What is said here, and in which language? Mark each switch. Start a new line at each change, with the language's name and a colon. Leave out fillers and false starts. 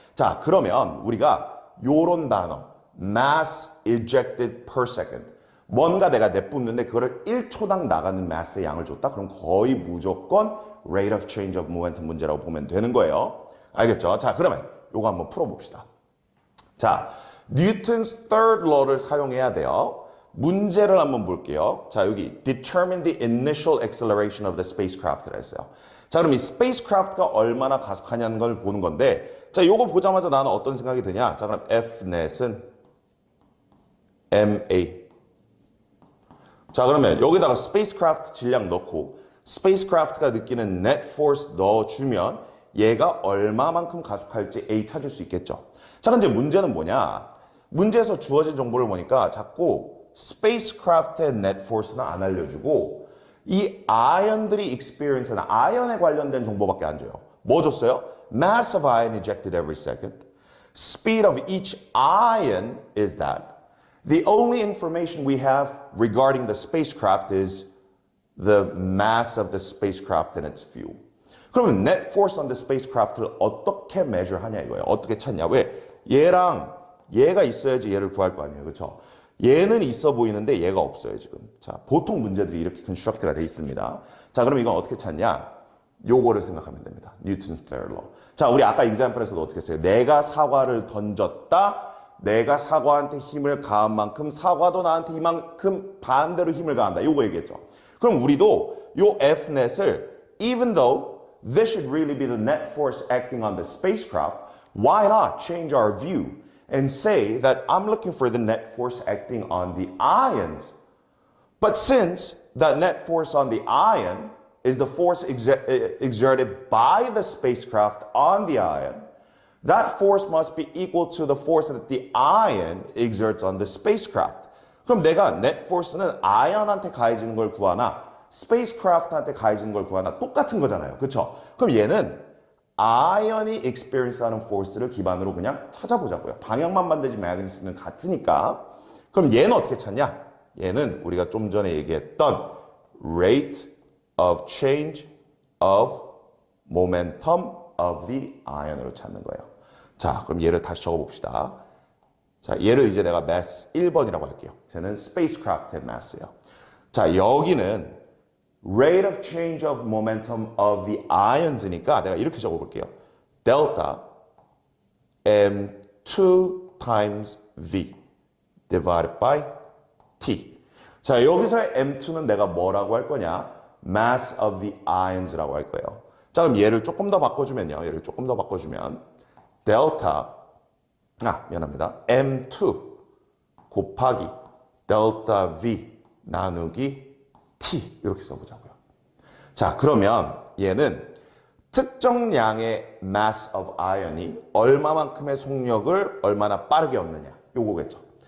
Korean: 자, 그러면 우리가 요런 단어
English: mass ejected per second,
Korean: 뭔가 내가 내뿜는데 그거를 1초당 나가는 mass의 양을 줬다? 그럼 거의 무조건
English: rate of change of momentum
Korean: 문제라고 보면 되는 거예요. 알겠죠? 자, 그러면 요거 한번 풀어봅시다. 자, Newton's third law를 사용해야 돼요. 문제를 한번 볼게요. 자, 여기
English: determine the initial acceleration of the spacecraft
Korean: 라 했어요. 자, 그럼 이 spacecraft가 얼마나 가속하냐는 걸 보는 건데, 자, 요거 보자마자 나는 어떤 생각이 드냐? 자, 그럼 F넷은 ma. 자, 그러면 여기다가 spacecraft 질량 넣고 spacecraft가 느끼는 net force 넣어주면 얘가 얼마만큼 가속할지 A 찾을 수 있겠죠. 자, 근데 문제는 뭐냐? 문제에서 주어진 정보를 보니까 자꾸 spacecraft의 net force는 안 알려주고 이 아이언들이 experience는 아이언에 관련된 정보밖에 안 줘요. 뭐 줬어요?
English: Mass of ion ejected every second. Speed of each ion is that. The only information we have regarding the spacecraft is the mass of the spacecraft and its fuel.
Korean: 그러면
English: net force on the spacecraft를
Korean: 어떻게
English: measure
Korean: 하냐 이거예요. 어떻게 찾냐? 왜? 얘랑 얘가 있어야지 얘를 구할 거 아니에요. 그렇죠? 얘는 있어 보이는데 얘가 없어요, 지금. 자, 보통 문제들이 이렇게 construct가 돼 있습니다. 자, 그럼 이건 어떻게 찾냐? 요거를 생각하면 됩니다.
English: Newton's third law.
Korean: 자, 우리 아까 example에서도 어떻게 했어요? 내가 사과를 던졌다. 내가 사과한테 힘을 가한 만큼 사과도 나한테 이만큼 반대로 힘을 가한다. 요거 얘기했죠. 그럼 우리도 요 F넷을
English: even though this should really be the net force acting on the spacecraft, why not change our view and say that I'm looking for the net force acting on the ions. But since that net force on the ion is the force exerted by the spacecraft on the ion, that force must be equal to the force that the ion exerts on the spacecraft.
Korean: 그럼 내가 net force는 아이언한테 가해지는 걸 구하나 spacecraft한테 가해지는 걸 구하나 똑같은 거잖아요. 그렇죠? 그럼 얘는 아이언이 experience하는 force를 기반으로 그냥 찾아보자고요. 방향만 반대지 마그니튜드는 같으니까. 그럼 얘는 어떻게 찾냐? 얘는 우리가 좀 전에 얘기했던
English: rate of change of momentum of the ion
Korean: 으로 찾는 거예요. 자, 그럼 얘를 다시 적어봅시다. 자, 얘를 이제 내가 mass 1번이라고 할게요. 쟤는 spacecraft의 mass예요. 자, 여기는
English: rate of change of momentum of the ions
Korean: 니까 내가 이렇게 적어볼게요.
English: delta m2 times v divided by t.
Korean: 자, 여기서의 m2는 내가 뭐라고 할 거냐?
English: mass of the ions
Korean: 라고 할 거예요. 자, 그럼 얘를 조금 더 바꿔주면요. 얘를 조금 더 바꿔주면 delta 미안합니다. m2 곱하기 delta v 나누기 t 이렇게 써보자고요. 자, 그러면 얘는 특정 양의
English: mass of ion
Korean: 이 얼마만큼의 속력을 얼마나 빠르게 얻느냐 요거겠죠.